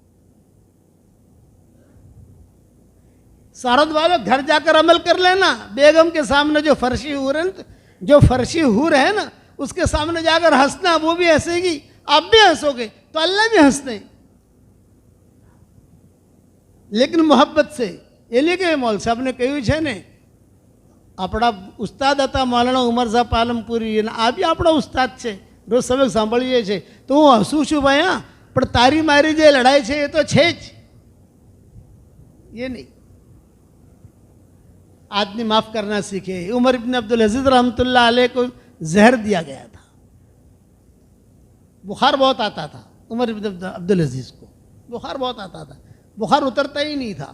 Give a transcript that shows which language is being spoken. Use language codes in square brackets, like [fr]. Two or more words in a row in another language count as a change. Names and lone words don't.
[ur] سارد والوں گھر جا کر عمل کر لینا. بیگم کے سامنے جو فرشی حور ہے نا, اس کے سامنے جا کر ہنسنا, وہ بھی ہنسے گی, آپ بھی ہنسو گے تو اللہ بھی ہنستے ہیں, لیکن محبت سے. یہ نہیں کہ مول صاحب نے کہی ہے نے [gu] આપણા ઉસ્તાદ હતા મૌલાના ઉમર સાહેબ પાલમપુરી, આ બી આપણા ઉસ્તાદ છે, રોજ સબક સાંભળીએ છીએ. તો હું હસું છું ભાઈ, હા, પણ તારી મારી જે લડાઈ છે એ તો છે જ, [ur] یہ نہیں. آدمی معاف کرنا سیکھے. عمر ابن عبدالعزیز رحمۃ اللہ علیہ کو زہر دیا گیا تھا، بخار بہت آتا تھا. عمر ابن عبدالعزیز کو بخار بہت آتا تھا، بخار اترتا ہی نہیں تھا.